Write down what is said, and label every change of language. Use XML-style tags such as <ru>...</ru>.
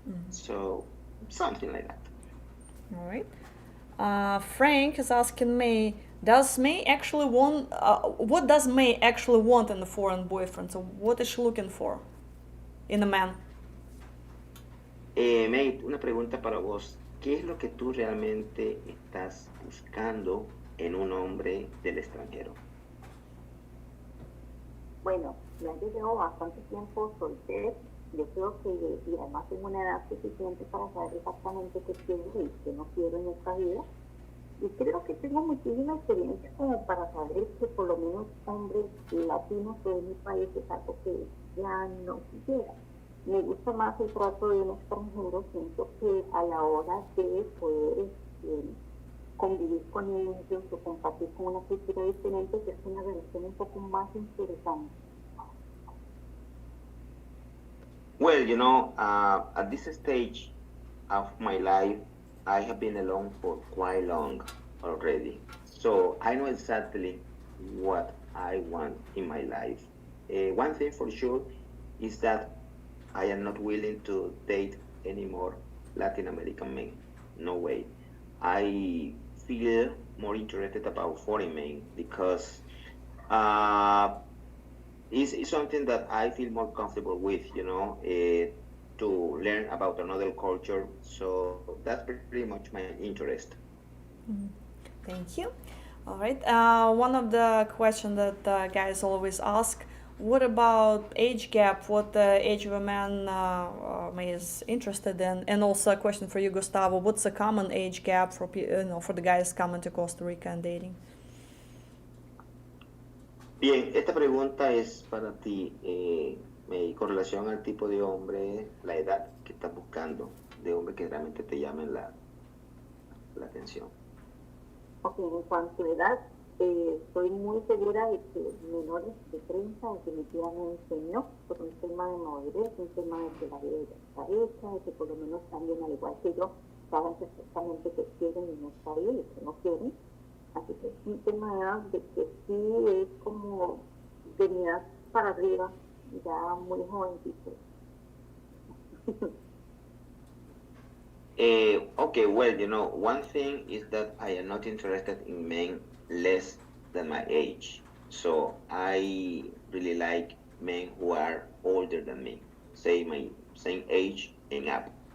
<en>So something like that. All right. Frank is asking me, does May actually want? What does May actually want in a foreign boyfriend? So what is she looking for in a man?</en> <es>May, una pregunta para vos. ¿Qué es lo que tú realmente estás buscando en un hombre del extranjero? Bueno, ya yo llevo bastante tiempo soltero. Yo creo que, y además tengo una edad suficiente para saber exactamente qué quiero y qué no quiero en esta vida. Y creo que tengo muchísima experiencia como para saber que por lo menos hombres latinos de mi país es algo que ya no quisiera. Me gusta más el trato de un extranjero, siento que a la hora de poder convivir con ellos o compartir con una cultura diferente, que es una relación un poco más interesante.</es> <en>Well, you know, at this stage of my life, I have been alone for quite long already. So I know exactly what I want in my life. One thing for sure is that I am not willing to date any more Latin American men. No way. I feel more interested about foreign men because uh, it's something that I feel more comfortable with, you know, to learn about another culture. So that's pretty much my interest. Thank you. All right. One of the questions that guys always ask: what about age gap? What the age of a man is interested in? And also a question for you, Gustavo: what's a common age gap for for the guys coming to Costa Rica and dating?</en> <es>Bien, esta pregunta es para ti, con relación al tipo de hombre, la edad que estás buscando, de hombre que realmente te llamen la atención. Ok, en cuanto a edad, estoy muy segura de que menores de 30 definitivamente no, por un tema de madurez, un tema de que la vida ya está hecha, de que por lo menos también al igual que yo, saben perfectamente que quieren y no está bien, y que no quieren. Así que es un tema de edad de que sí es como de mi edad para arriba, ya muy jovencito.</es> <en>Okay, well, you know, one thing is that I am not interested in men less than my age. So I really like men who are older than me, say my same age and up.</en>